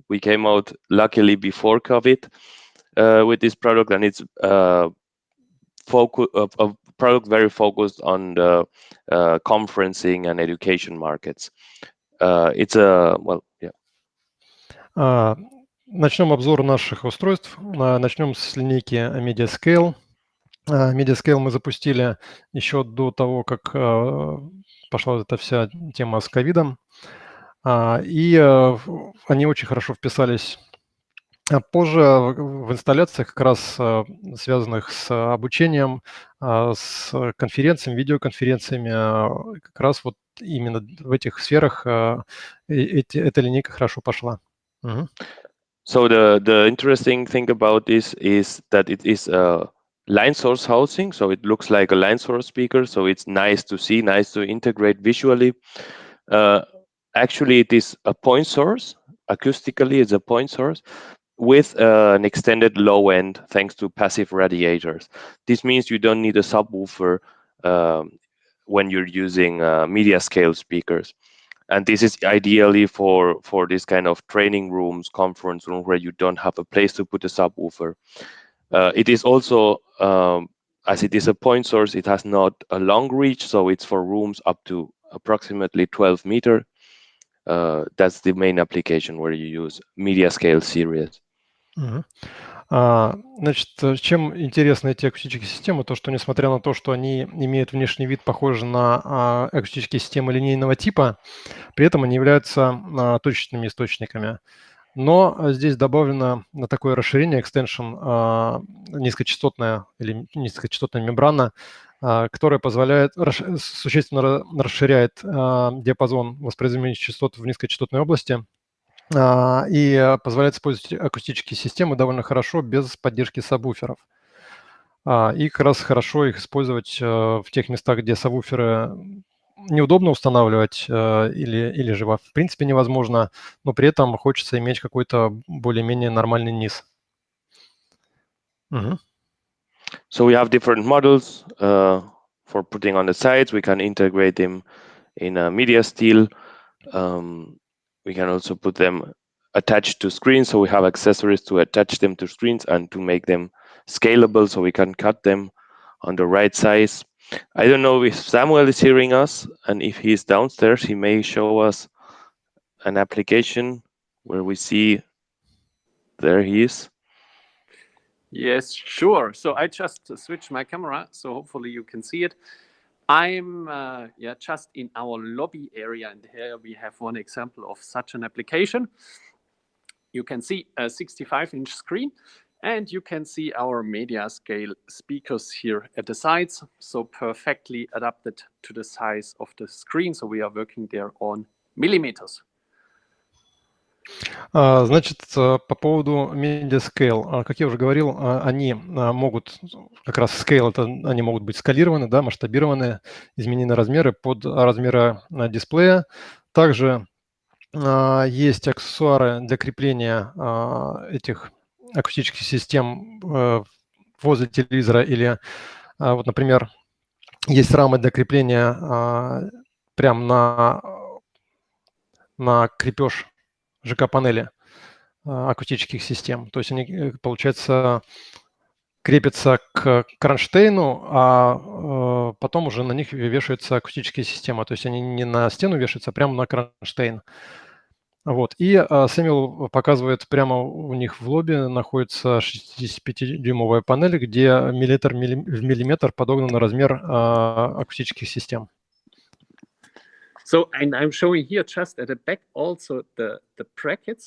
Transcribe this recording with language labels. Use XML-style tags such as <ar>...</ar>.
<en>We came out luckily before COVID with this product, and it's a product very focused on the conferencing and education markets. It's a, well, yeah.</en> <ru>Начнем обзор наших устройств. Начнем с линейки Media Scale. Media Scale мы запустили еще до того, как пошла эта вся тема с ковидом. И они очень хорошо вписались позже в инсталляциях, как раз связанных с обучением, с конференциями, видеоконференциями. Как раз вот именно в этих сферах эта линейка хорошо пошла.</ru> <en>So the interesting thing about this is that it is a line source housing, so it looks like a line source speaker, so it's nice to see, nice to integrate visually. Actually, it is a point source. Acoustically, it's a point source with an extended low end thanks to passive radiators. This means you don't need a subwoofer when you're using media scale speakers. And this is ideally for this kind of training rooms, conference room, where you don't have a place to put a subwoofer. It is also, as it is a point source, it has not a long reach, so it's for rooms up to approximately 12 meters. That's the main application where you use media scale series.</en> <ru>Значит, чем интересны эти акустические системы, то, что несмотря на то, что они имеют внешний вид похожий на акустические системы линейного типа, при этом они являются точечными источниками. Но здесь добавлено такое расширение, extension, низкочастотная или низкочастотная мембрана, которая позволяет, существенно расширяет диапазон воспроизведения частот в низкочастотной области и позволяет использовать акустические системы довольно хорошо без поддержки сабвуферов. И как раз хорошо их использовать в тех местах, где сабвуферы неудобно устанавливать или же в принципе невозможно, но при этом хочется иметь какой-то более-менее нормальный низ.</ru> <en>So we have different models for putting on the sides. We can integrate them in a media steel. We can also put them attached to screens, so we have accessories to attach them to screens and to make them scalable, so we can cut them on the right size. I don't know if Samuel is hearing us, and if he's downstairs, he may show us an application where we see, there he is. Yes, sure. So I just switched my camera, so hopefully you can see it. I'm just in our lobby area, and here we have one example of such an application. You can see a 65-inch screen, and you can see our media scale speakers here at the sides, so perfectly adapted to the size of the screen. So we are working there on millimeters.</en> <ru>Значит, по поводу Media Scale, как я уже говорил, они могут, как раз Scale, это они могут быть скалированы, да, масштабированы, изменены размеры под размеры дисплея. Также есть аксессуары для крепления этих акустических систем возле телевизора или, вот, например, есть рамы для крепления прямо на крепеж ЖК-панели акустических систем. То есть они, получается, крепятся к кронштейну, а потом уже на них вешаются акустические системы. То есть они не на стену вешаются, а прямо на кронштейн. Вот. И Сэмюэл показывает, прямо у них в лобби находится 65-дюймовая панель, где миллиметр в миллиметр подогнан размер акустических систем.</ru> <en>So, and I'm showing here just at the back also the brackets.</en>